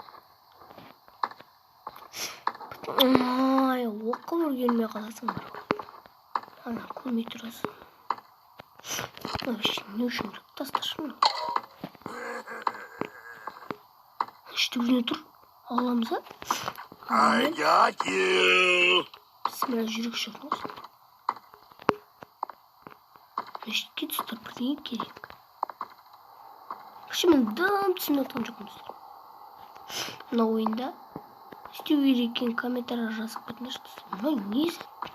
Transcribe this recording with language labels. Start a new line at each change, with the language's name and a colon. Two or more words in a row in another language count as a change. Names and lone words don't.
Kazakh: Оқып өргенмей қаласың бар. Ана көрмей тұрасың. Не үшін керек? Тасташы мұны. Үштігіне тұр. Аламыз, а?
English: I got you.
Kazakh: Bismillah, жүрек шығыңыз. Мешітке достар, бірдеңе керек. Вообще мен дым түсініп отқан жоқпын, достар. Мына ойында істеу керек екенін комментария жазып кетіңдерші, достар. Мынау несі?